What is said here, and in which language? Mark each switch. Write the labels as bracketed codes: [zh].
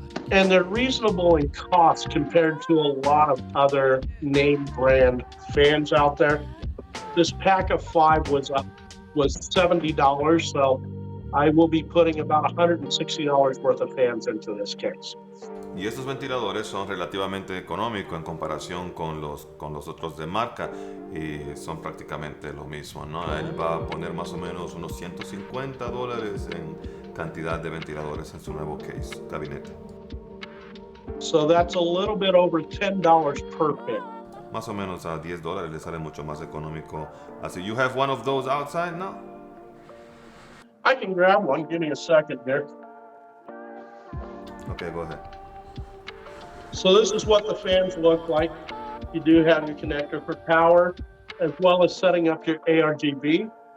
[en] And they're reasonable in cost compared to a lot of other name brand fans out there. This pack of 5 was $70, so I will be putting about $160 worth of fans into this case. [es] Y estos ventiladores son relativamente económicos en comparación con los otros de marca y son prácticamente lo mismo, ¿no? Él va a poner más o menos unos $150 en cantidad de ventiladores en su nuevo case, gabinete. [en] So that's a little bit over $10 per fan. [es] Más o menos a $10 le sale mucho más económico. [en] Así, you have one of those outside now? I can grab one. Give me a second here. Okay, go ahead. So this is what the fans look like. You do have your connector for power, as well as setting up your ARGB.